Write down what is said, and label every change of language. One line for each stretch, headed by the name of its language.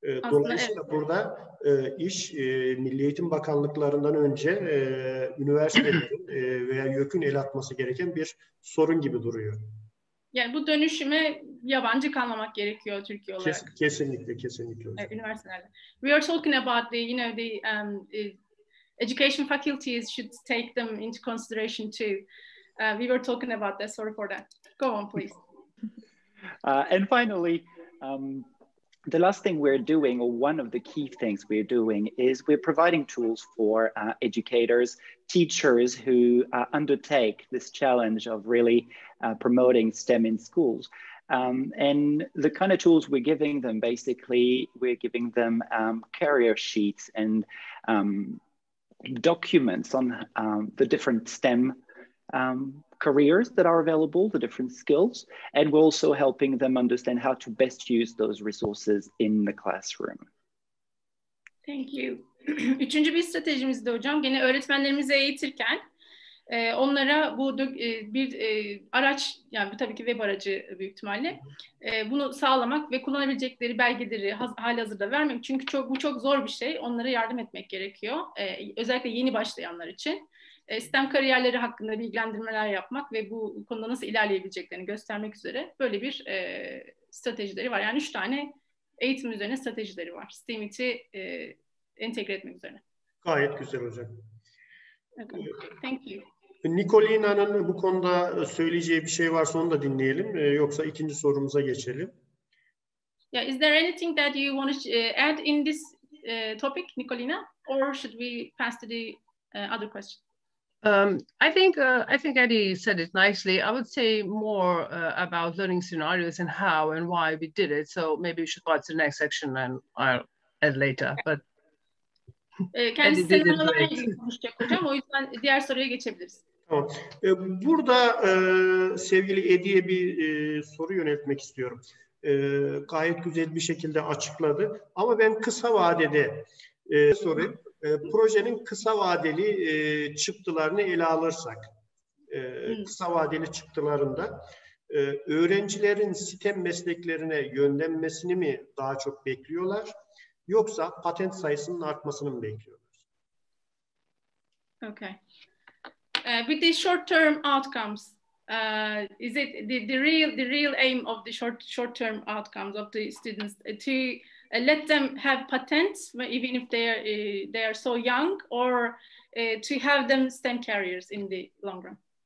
Turkish: Dolayısıyla evet, burada iş Milli Eğitim Bakanlıklarından önce üniversitelerin veya YÖK'ün el atması gereken bir sorun gibi duruyor. Yani bu dönüşüme yabancı kalmamak gerekiyor Türkiye olarak. Kesinlikle, kesinlikle. Evet, üniversitelerde.
English: We are talking about the education faculties should take them into consideration too. We were talking about that. Sorry for that. Go on, please. And finally, the last thing we're doing, or one of the key things we're doing, is we're providing tools for educators, teachers who undertake this challenge of really promoting STEM in schools. And the kind of tools we're giving them, basically, we're giving them career sheets and documents on the different STEM careers that are available, the different skills, and we're also helping them understand how to best use those resources in the classroom. Thank you.
Turkish: Üçüncü bir stratejimiz de hocam, gene öğretmenlerimizi eğitirken onlara bu bir araç, yani tabii ki web aracı büyük ihtimalle, bunu sağlamak ve kullanabilecekleri belgeleri halihazırda vermek. Çünkü bu çok zor bir şey. Onlara yardım etmek gerekiyor. Özellikle yeni başlayanlar için. STEM kariyerleri hakkında bilgilendirmeler yapmak ve bu konuda nasıl ilerleyebileceklerini göstermek üzere böyle bir stratejileri var. Yani 3 tane eğitim üzerine stratejileri var. STEM'i entegre etmek üzere. Gayet güzel hocam.
English: Okay. Thank you.
Turkish: Nicolina'nın bu konuda söyleyeceği bir şey varsa onu da dinleyelim. Yoksa ikinci sorumuza geçelim.
English: Yeah, is there anything that you want to add in this topic, Nicolina, or should we pass to the other question? I think Eddie said it nicely. I would say more about learning scenarios and how and why we did it. So maybe we should go to the next section and I'll add later. But
Turkish: Kendisi senaryolarla ilgili konuşacak hocam. O yüzden diğer soruya geçebiliriz. Tamam. Burada sevgili Edi'ye bir soru yöneltmek istiyorum. Gayet güzel bir şekilde açıkladı. Ama ben kısa vadede sorayım. Projenin kısa vadeli çıktılarını ele alırsak, kısa vadeli çıktılarında öğrencilerin STEM mesleklerine yönlenmesini mi daha çok bekliyorlar, yoksa patent sayısının artmasını mı bekliyorlar?
English: Okay. With the short-term outcomes, is it the real aim of the short-term outcomes of the students to let them have patents even if they are so young, or to have them STEM careers in the long run?